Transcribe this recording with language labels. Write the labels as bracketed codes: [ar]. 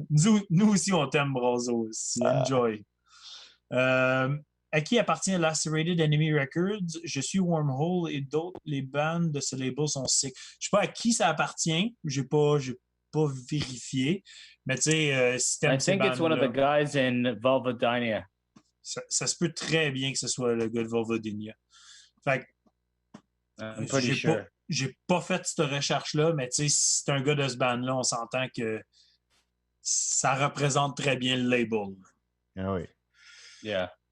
[fr] nous aussi, on t'aime, Brazo. Enjoy. À qui appartient Lacerated Enemy Records? Je suis Wormhole et d'autres. Les bandes de ce label sont sick. Je ne sais pas à qui ça appartient. Je n'ai pas vérifié. Mais tu sais, si t'aimes ces bandes-là... [en] I think it's one of the guys in Vulvodynia. [fr] Ça se peut très bien que ce soit le gars de Vulvodynia. Fait que... J'ai pas fait cette recherche-là, mais tu sais, si c'est un gars de ce band-là, on s'entend que ça représente très bien le label. Ah oui. [en] Yeah.